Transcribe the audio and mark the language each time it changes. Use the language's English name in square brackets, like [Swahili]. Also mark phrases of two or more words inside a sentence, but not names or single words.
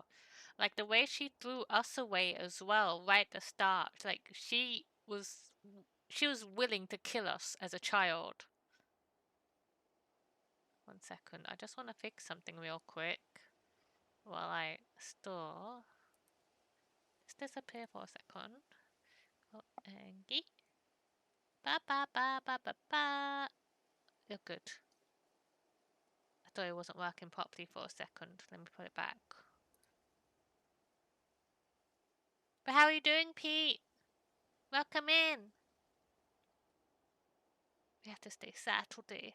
[English] Like the way she threw us away as well, right at the start. Like she was willing to kill us as a child. 1 second. I just want to fix something real quick while I store. Just disappear for a second. Oh, Angie. Ba ba ba ba ba ba. You're good. I thought it wasn't working properly for a second. Let me put it back. But how are you doing, Pete? Welcome in. We have to stay sad today.